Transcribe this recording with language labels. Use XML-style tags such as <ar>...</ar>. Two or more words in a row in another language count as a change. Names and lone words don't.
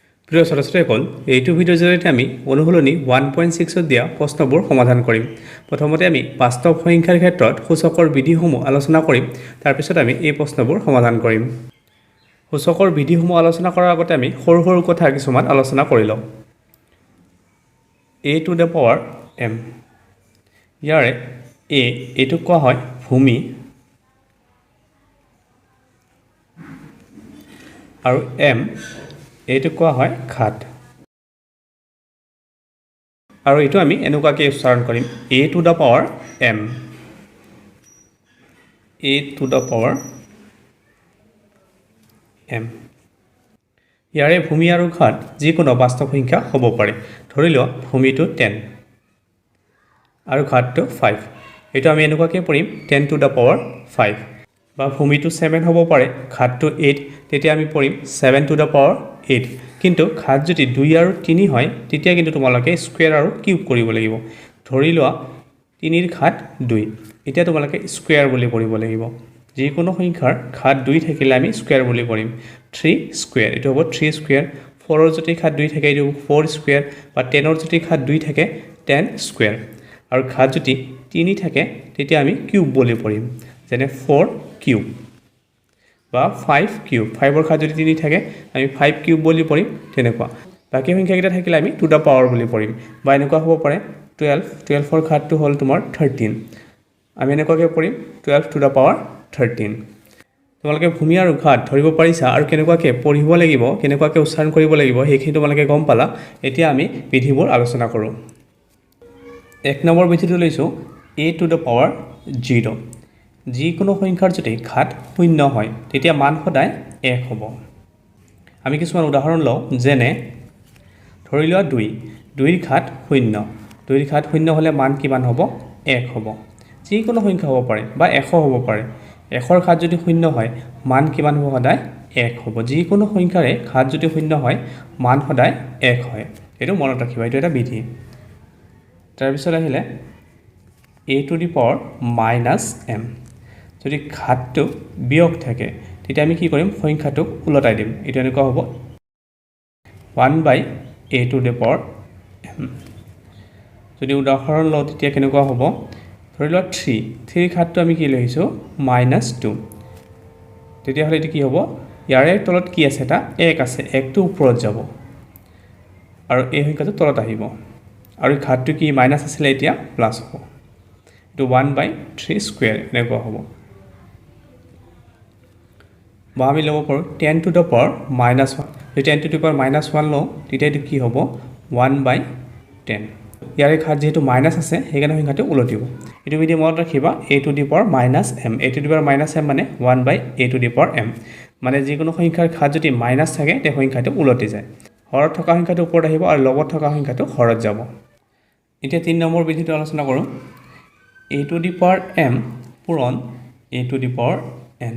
<as>প্ৰিয় ছাত্ৰ-ছাত্ৰীসকল এইটো ভিডিঅ'ৰ জৰিয়তে আমি অনুশীলনী 1.6ত দিয়া প্ৰশ্নবোৰ সমাধান কৰিম। প্ৰথমতে আমি বাস্তৱ সংখ্যাৰ ক্ষেত্ৰত সূচকৰ বিধিসমূহ আলোচনা কৰিম। তাৰ পিছত আমি এই প্ৰশ্নবোৰ সমাধান কৰিম। সূচকৰ বিধিসমূহ আলোচনা কৰাৰ আগতে আমি সৰু সৰু কথা কিছুমান আলোচনা কৰি লওঁ।</as> <en>a to the power m,</en> <as>ইয়াৰে এইটো কোৱা হয় ভূমি আৰু m এইটো কোৱা হয় ঘাট। আৰু এইটো আমি এনেকুৱাকৈ উচ্চাৰণ কৰিম</as> <en>a to the power m, a to the power m।</en> <as>ইয়াৰে ভূমি আৰু ঘাট যিকোনো বাস্তৱ সংখ্যা হ'ব পাৰে। ধৰি লোৱা ভূমিটো 10 আৰু ঘাটটো 5। এইটো আমি এনেকুৱাকৈ পঢ়িম</as> <en>10 to the power 5।</en> <as>বা ভূমিটো 7 হ'ব পাৰে, ঘাটটো 8, তেতিয়া আমি পঢ়িম</as> <en>7 to the power 8।</en> <as>কিন্তু ঘাট যদি 2 আৰু 3 হয় তেতিয়া কিন্তু তোমালোকে স্কুৱেৰ আৰু কিউব কৰিব লাগিব। ধৰি লোৱা 3ৰ ঘাট 2, এতিয়া তোমালোকে স্কুৱেৰ বুলি পঢ়িব লাগিব। যিকোনো সংখ্যাৰ ঘাট 2 থাকিলে আমি স্কুৱেৰ বুলি পঢ়িম। 3 স্কুৱেৰ, এইটো হ'ব 3 স্কুৱেৰ। 4ৰ যদি ঘাট 2 থাকে এইটো 4 স্কুৱেৰ, বা 10ৰ যদি ঘাট 2 থাকে 10 স্কুৱেৰ। আৰু ঘাট যদি 3 থাকে তেতিয়া আমি কিউব বুলি পঢ়িম, যেনে 4 কিউব বা 5 কিউব। 5ৰ ঘাট যদি 3 থাকে আমি 5 কিউব বুলি পঢ়িম। তেনেকুৱা বাকী সংখ্যাকেইটা থাকিলে আমি</as> <en>to the power</en> <as>বুলি পঢ়িম। বা এনেকুৱা হ'ব পাৰে 12ৰ ঘাটটো হ'ল তোমাৰ 13, আমি এনেকুৱাকৈ পঢ়িম</as> <en>12 to the power 13।</en> <as>তোমালোকে ভূমি আৰু ঘাট ধৰিব পাৰিছা আৰু কেনেকুৱাকৈ পঢ়িব লাগিব, কেনেকুৱাকৈ উচ্চাৰণ কৰিব লাগিব সেইখিনি তোমালোকে গম পালা। এতিয়া আমি বিধিবোৰ আলোচনা কৰোঁ। 1 নম্বৰ বিধিটো লৈছোঁ</as> <en>a to the power 0।</en> <as>যিকোনো সংখ্যাৰ যদি ঘাট 0 হয় তেতিয়া মান সদায় 1 হ'ব। আমি কিছুমান উদাহৰণ লওঁ, যেনে ধৰি লোৱা 2ৰ ঘাট 0। 2ৰ ঘাট 0 হ'লে মান কিমান হ'ব? 1 হ'ব। যিকোনো সংখ্যা হ'ব পাৰে বা 100 হ'ব পাৰে। 100ৰ ঘাট যদি 0 হয় মান কিমান হ'ব? সদায় 1 হ'ব। যিকোনো সংখ্যাৰে ঘাট যদি 0 হয় মান সদায় 1 হয়। এইটো মনত ৰাখিবা, এইটো এটা বিধি। তাৰপিছত আহিলে</as> <en>a to the power -m।</en> <as>যদি ঘাটটো বিয়োগ থাকে তেতিয়া আমি কি কৰিম? সংখ্যাটোক ওলটাই দিম। এইটো এনেকুৱা হ'ব</as> <en>1/a to the power m।</en> <as>যদি উদাহৰণ লওঁ তেতিয়া কেনেকুৱা হ'ব? ধৰি লোৱা 3ৰ ঘাটটো আমি কি লৈছোঁ? -2। তেতিয়াহ'লে এইটো কি হ'ব? ইয়াৰে তলত কি আছে? এটা 1 আছে, 1টো ওপৰত যাব আৰু এই সংখ্যাটো তলত আহিব। আৰু ঘাটটো কি মাইনাছ আছিলে, এতিয়া প্লাছ হ'ব। এইটো 1/3 স্কুৱেৰ এনেকুৱা হ'ব। বা আমি ল'ব পাৰোঁ</as> <en>10 to the power -1।</en> <as>যদি</as> <en>10 to the power -1</en> <as>লওঁ তেতিয়া এইটো কি হ'ব? 1/10। ইয়াৰে ঘাট যিহেতু মাইনাছ আছে সেইকাৰণে সংখ্যাটো ওলটিব। এইটো বিধি মনত ৰাখিবা,</as> <en>a to the power -m। a to the power -m</en> <as>মানে</as> <en>1/a to the power m।</en> <as>মানে যিকোনো সংখ্যাৰ ঘাট যদি মাইনাছ থাকে তেতিয়া সংখ্যাটো ওলটি যায়। হৰত থকা সংখ্যাটো ওপৰত আহিব আৰু লগত থকা সংখ্যাটো হৰত যাব। এতিয়া 3 নম্বৰ বিধিটো আলোচনা কৰোঁ।</as> <en>a to the power m</en> <as>পূৰণ</as> <en>a to the power n।</en>